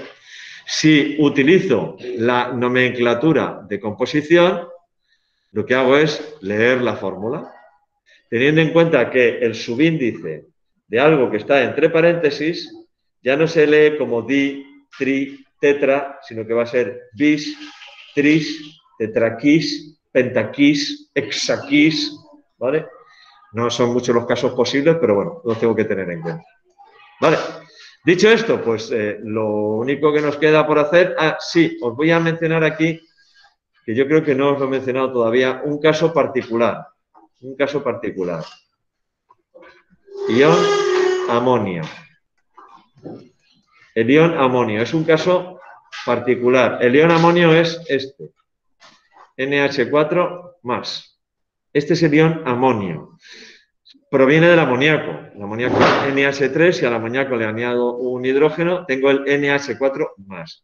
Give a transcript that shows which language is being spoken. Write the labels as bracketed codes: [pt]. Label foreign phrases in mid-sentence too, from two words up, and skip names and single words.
[es] Si utilizo la nomenclatura de composición, lo que hago es leer la fórmula, teniendo en cuenta que el subíndice de algo que está entre paréntesis ya no se lee como di, tri, tetra, sino que va a ser bis, tris, tetraquis, pentaquis, hexaquis, ¿vale? No son muchos los casos posibles, pero bueno, los tengo que tener en cuenta. ¿Vale? Dicho esto, pues lo único que nos queda por hacer... sí, os voy a mencionar aquí, que yo creo que no os lo he mencionado todavía, un caso particular. Un caso particular. Ion amonio. El ion amonio es un caso particular. El ion amonio es este. NH4 más. Este es el ion amonio. Proviene del amoníaco. El amoníaco es NH3 y al amoníaco le añado un hidrógeno, tengo el NH4 más.